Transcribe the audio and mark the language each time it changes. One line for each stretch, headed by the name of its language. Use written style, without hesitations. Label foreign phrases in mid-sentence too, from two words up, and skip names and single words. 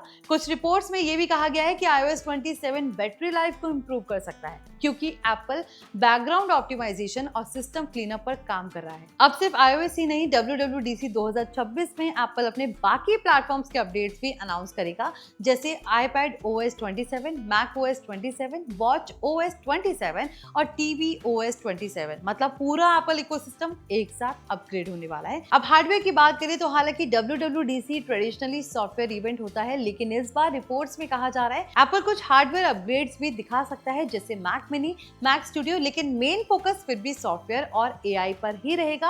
Hindi: कुछ रिपोर्ट्स में यह भी कहा गया है कि iOS 27
English: battery life
Hindi: को इंप्रूव कर सकता है क्योंकि एप्पल
English: background optimization
Hindi: और
English: system cleanup
Hindi: पर काम कर रहा है। अब सिर्फ iOS ही नहीं, WWDC 2026 में एप्पल अपने बाकी प्लेटफॉर्म्स के अपडेट्स भी अनाउंस करेगा, जैसे iPad OS 27, Mac OS 27, Watch OS 27 और TV OS 27। मतलब पूरा एप्पल इकोसिस्टम एक साथ अपग्रेड होने वाला है। अब हार्डवेयर की बात करें तो हालांकि WWDC
English: traditionally software event
Hindi: होता है, लेकिन इस बार रिपोर्ट्स में कहा जा रहा है एप्पल कुछ
English: hardware upgrades
Hindi: भी दिखा सकता है, जैसे मैक मिनी, मैक स्टूडियो। लेकिन
English: main focus
Hindi: फिर भी सॉफ्टवेयर और AI पर ही रहेगा।